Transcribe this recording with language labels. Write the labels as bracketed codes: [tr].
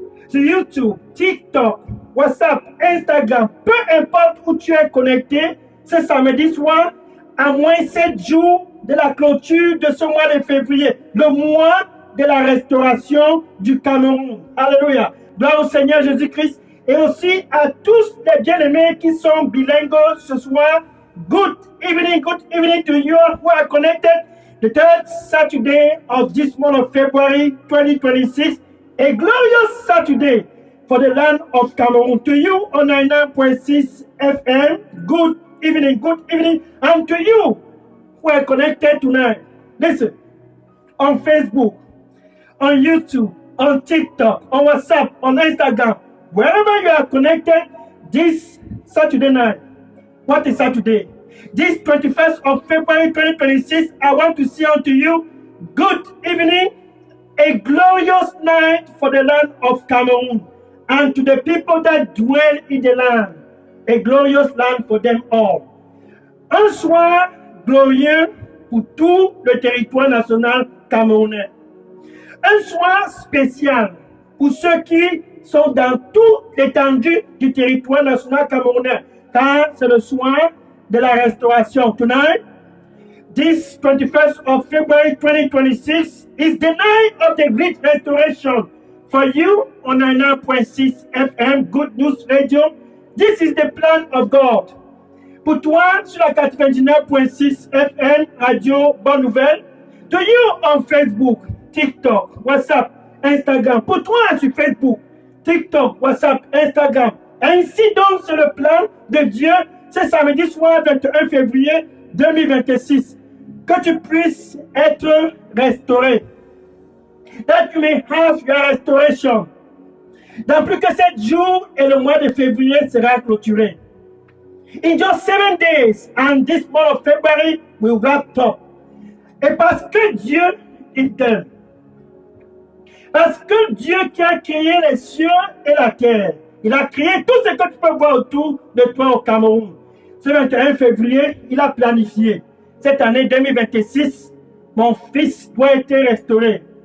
[fr] Sur YouTube, TikTok, WhatsApp, Instagram, peu importe où tu es connecté, ce samedi soir, à moins 7 jours de la clôture de ce mois de février, le mois de la restauration du Cameroun. Alléluia. Gloire au Seigneur Jésus-Christ. Et aussi à tous les bien-aimés qui sont bilingues ce soir. [en] Good evening to you who are connected. The third Saturday of this month of February 2026. A glorious Saturday for the land of Cameroon. To you on 99.6 FM, good evening, and to you who are connected tonight. Listen, on Facebook, on YouTube, on TikTok, on WhatsApp, on Instagram, wherever you are connected this Saturday night. What is Saturday? This 21st of February 2026, I want to say unto you, good evening, a glorious night for the land of Cameroon, and to the people that dwell in the land, a glorious land for them all. [fr] Un soir glorieux pour tout le territoire national camerounais. Un soir spécial pour ceux qui sont dans toute l'étendue du territoire national camerounais, car c'est le soir de la restauration. [en] Tonight, this 21st of February 2026 is the night of the great restoration. For you on 99.6 FM, Good News Radio, this is the plan of God. [fr] Pour toi, sur la 99.6 FM, Radio Bonne Nouvelle, [en] to you on Facebook, TikTok, WhatsApp, Instagram. [fr] Pour toi sur Facebook, TikTok, WhatsApp, Instagram. Ainsi donc, c'est le plan de Dieu, ce samedi soir 21 février 2026. Que tu puisses être restauré. [en] That you may have your restoration. [fr] Dans plus que 7 jours et le mois de février sera clôturé. [en] In just 7 days and this month of February will wrap up. [fr] Et parce que Dieu est tel. Parce que Dieu qui a créé les cieux et la terre, il a créé tout ce que tu peux voir autour de toi au Cameroun. Ce 21 février, il a planifié. Cette année 2026, mon fils doit être restauré.